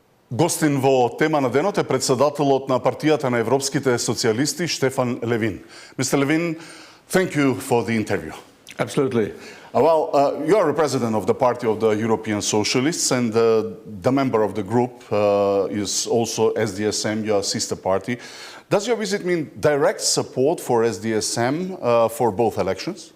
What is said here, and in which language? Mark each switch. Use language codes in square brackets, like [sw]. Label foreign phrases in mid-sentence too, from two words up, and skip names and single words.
[mk] Гостин во Тема на денот е претседателот на партијата на европските социјалисти Штефан Левин. [en] Mr. Levin, thank you for the interview. Absolutely. You are a president of the Party of the European Socialists, and the member of the group is also SDSM, your sister party. Does your visit mean direct support for SDSM for both elections?